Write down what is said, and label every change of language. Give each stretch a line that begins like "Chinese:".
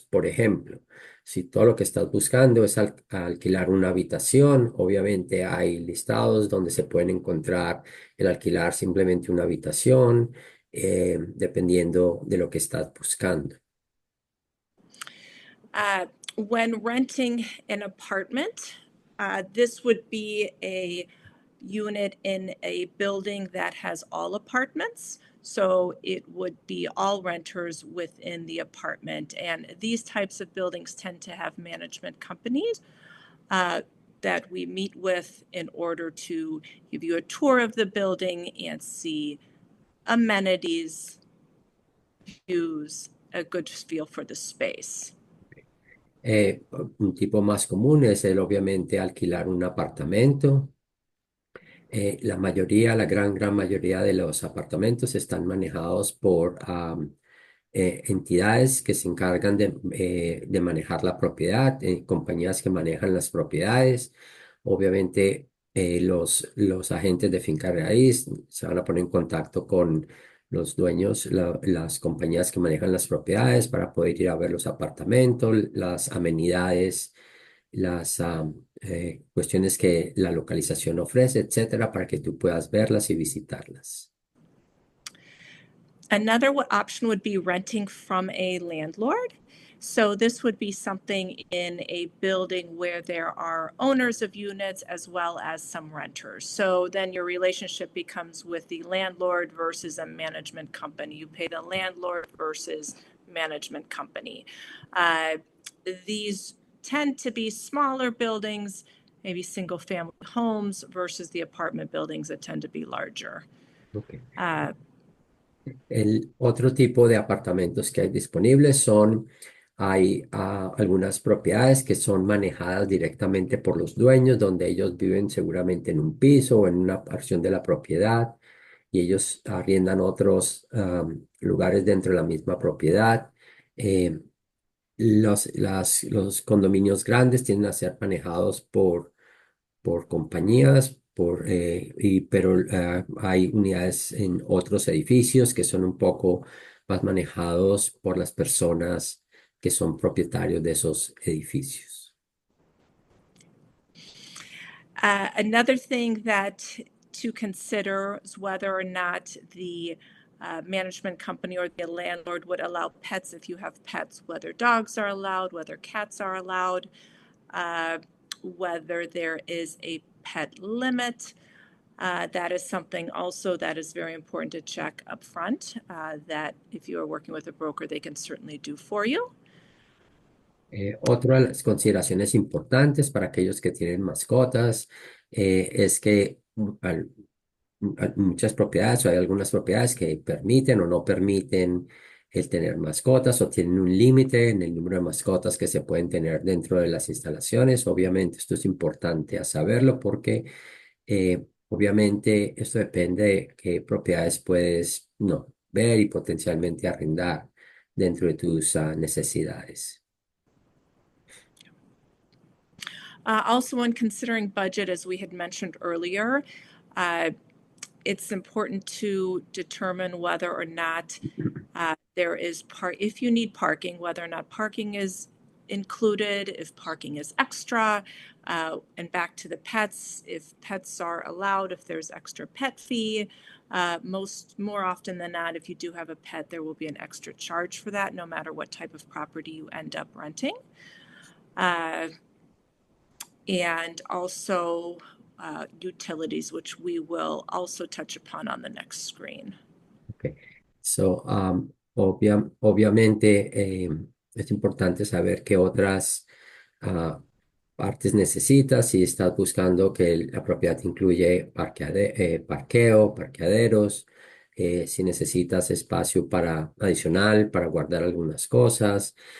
Spanish: Por ejemplo, si todo lo que estás buscando es alquilar una habitación, obviamente hay listados donde se pueden encontrar el alquilar simplemente una habitación, dependiendo de lo que estás buscando.
English: When renting an apartment, this would be a unit in a building that has all apartments. So it would be all renters within the apartment. And these types of buildings tend to have management companies that we meet with in order to give you a tour of the building and see amenities, views, a good feel for the space.
Spanish: Un tipo más común es el obviamente alquilar un apartamento. La gran mayoría de los apartamentos están manejados por entidades que se encargan de manejar la propiedad, compañías que manejan las propiedades. Obviamente, los agentes de finca raíz se van a poner en contacto con los dueños, las compañías que manejan las propiedades para poder ir a ver los apartamentos, las amenidades, las cuestiones que la localización ofrece, etcétera, para que tú puedas verlas y visitarlas.
English: Another option would be renting from a landlord. So this would be something in a building where there are owners of units as well as some renters. So then your relationship becomes with the landlord versus a management company. You pay the landlord versus management company. These tend to be smaller buildings, maybe single family homes versus the apartment buildings that tend to be larger. Okay.
Spanish: El otro tipo de apartamentos que hay disponibles hay algunas propiedades que son manejadas directamente por los dueños, donde ellos viven seguramente en un piso o en una porción de la propiedad y ellos arriendan otros lugares dentro de la misma propiedad. Eh, los condominios grandes tienden a ser manejados por compañías, pero hay unidades en otros edificios que son un poco más manejados por las personas que son propietarios de esos edificios.
English: Another thing that to consider is whether or not the management company or the landlord would allow pets if you have pets, whether dogs are allowed, whether cats are allowed, whether there is a pet limit. That is something also that is very important to check up front, that if you are working with a broker, they can certainly do for you.
Spanish: Otra de las consideraciones importantes para aquellos que tienen mascotas es que muchas propiedades o hay algunas propiedades que permiten o no permiten el tener mascotas o tienen un límite en el número de mascotas que se pueden tener dentro de las instalaciones. Obviamente esto es importante a saberlo porque obviamente esto depende de qué propiedades puedes no, ver y potencialmente arrendar dentro de tus necesidades.
English: Also, when considering budget, as we had mentioned earlier, it's important to determine whether or not there is if you need parking, whether or not parking is included, if parking is extra, and back to the pets, if pets are allowed, if there's extra pet fee. More often than not, if you do have a pet, there will be an extra charge for that, no matter what type of property you end up renting. And also utilities, which we will also touch upon on the next screen. Okay.
Spanish: So, obviamente es importante saber qué otras partes necesitas si estás buscando que la propiedad incluye parqueo, parqueaderos, si necesitas espacio adicional para guardar algunas cosas.